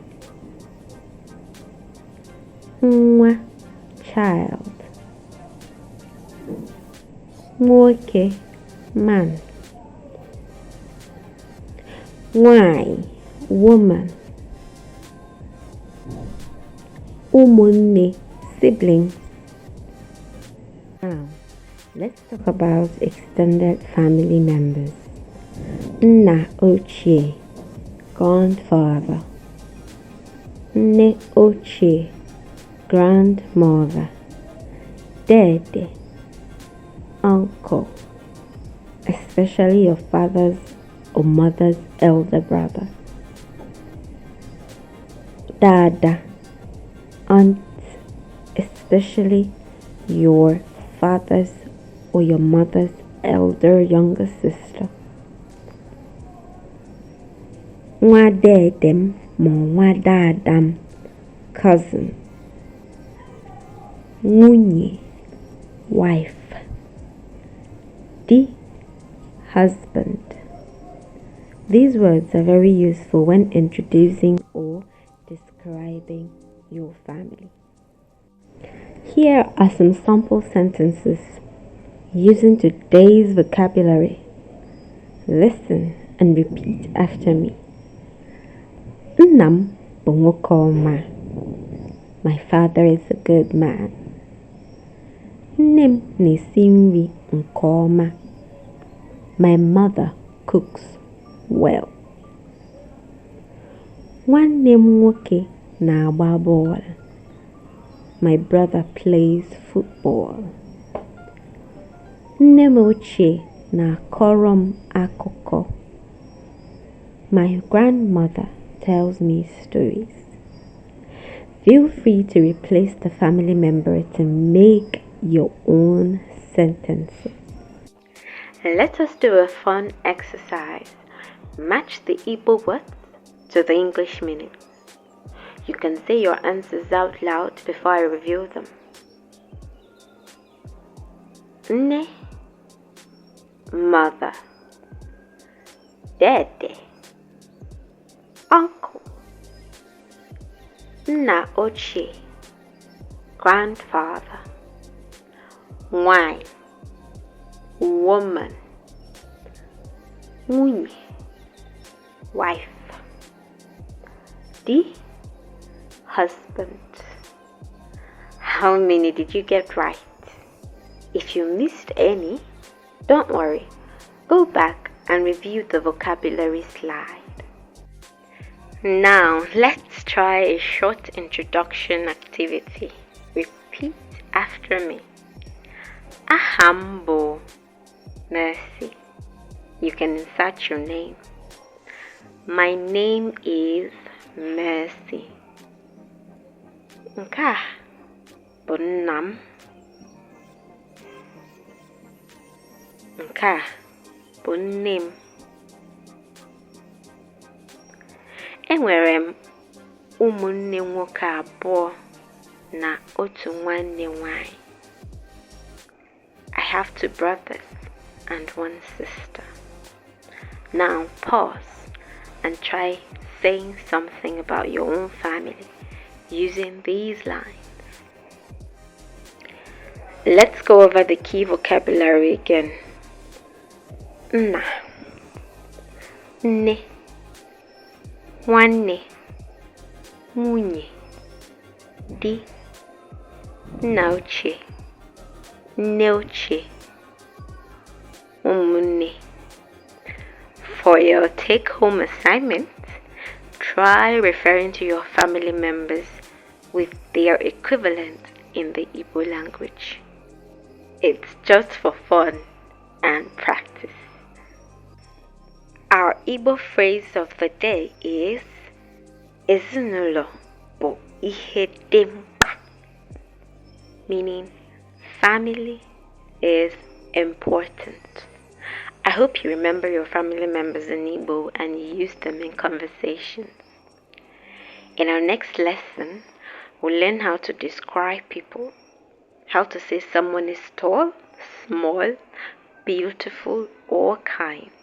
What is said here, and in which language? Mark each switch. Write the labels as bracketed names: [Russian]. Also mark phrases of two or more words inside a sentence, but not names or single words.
[Igbo] Nwa, child. Nwoke, man. Nwanyị, woman. Ụmụnne, [English] siblings. Now, let's talk about extended family members. [Igbo] Nna ochie, grandfather. Nne ochie, grandmother. Dede, [English] uncle, especially your father's or mother's elder brother. Dada, aunt, especially your father's or your mother's elder younger sister. [Igbo] Nwa dedem ma nwa dadam, cousin. Nwunye, [English] wife. [Igbo] Di, husband. [English] These words are very useful when introducing or describing your family. Here are some sample sentences using today's vocabulary. Listen and repeat after me. [Igbo] Nnam bụ nwoke ọma. [English] My father is a good man. [Igbo] Nne m na-esi nri nke ọma. [English] My mother cooks well. [Igbo] Nwanne m nwoke na-agba bọọlụ. [English] My brother plays football. [Igbo] Nne m ochie na-akọrọ m akụkọ. [English] My grandmother tells me stories. Feel free to replace the family member to make your own sentences. Let us do a fun exercise. Match the Igbo words to the English meanings. You can say your answers out loud before I reveal them. [Igbo] Nne, mother. Dede, uncle. Nna ochie, grandfather. Nwanyị, woman. Nwunye, [English] wife. [Igbo] Di, husband. [English] How many did you get right? If you missed any, don't worry. Go back and review the vocabulary slide. Now, let's try a short introduction activity. Repeat after me. [Igbo] Ahambo, Mercy. [English] you can insert your name. My name is Mercy. [Igbo] Nke a bụ nna m. Nke a bụ nne m. Enwere m ụmụnne nwoke abụọ na otu nwanne nwanyị. [English] I have 2 brothers and 1 sister. Now pause and try saying something about your own family using these lines. Let's go over the key vocabulary again. [Igbo] Nna, nne, nwanne, nwunye, di, nna ochie, nne ochie, ụmụnne. [English] For your take-home assignment, try referring to your family members with their equivalent in the Igbo language. It's just for fun and practice. Our Igbo phrase of the day is [Igbo] ezinụlọ bụ ihe dị mkpa, [English] meaning family is important. I hope you remember your family members in Igbo and you use them in conversations. In our next lesson, we'll learn how to describe people, how to say someone is tall, small, beautiful, or kind.